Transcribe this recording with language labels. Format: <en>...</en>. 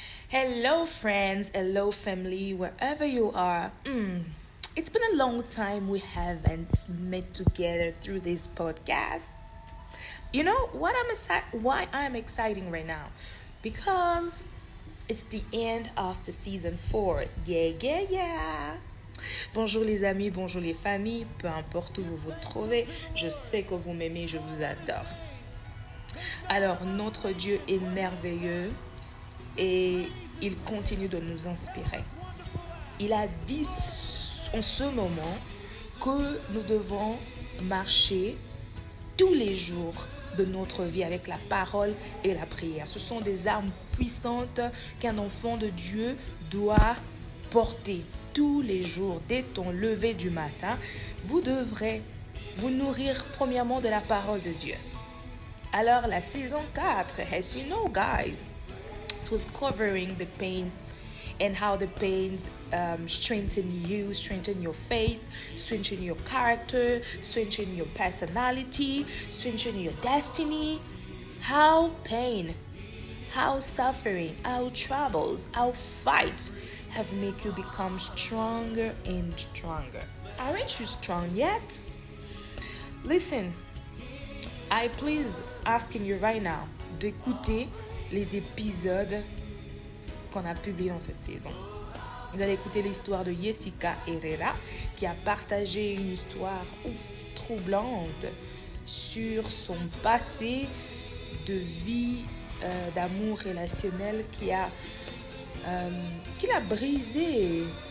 <en>Hello friends, hello family, wherever you are. It's been a long time we haven't met together through this podcast. You know why I'm exciting right now? Because it's the end of the season 4. Yeah.</en> <fr>Bonjour les amis, bonjour les familles, peu importe où vous vous trouvez, je sais que vous m'aimez, je vous adore. Alors, notre Dieu est merveilleux et il continue de nous inspirer. Il a dit en ce moment que nous devons marcher tous les jours de notre vie avec la parole et la prière. Ce sont des armes puissantes qu'un enfant de Dieu doit porter tous les jours. Dès ton lever du matin, vous devrez vous nourrir premièrement de la parole de Dieu. Alors, la saison 4,</fr> <en>as you know, guys, it was covering the pains and how the pains strengthen you, strengthen your faith, strengthen your character, strengthen your personality, strengthen your destiny. How pain, how suffering, how troubles, how fights have made you become stronger and stronger. Aren't you strong yet? Listen, I please asking you right now</en> <fr>d'écouter les épisodes qu'on a publiés dans cette saison. Vous allez écouter l'histoire de Jessica Herrera qui a partagé une histoire troublante sur son passé de vie d'amour relationnel qui l'a brisé.</fr>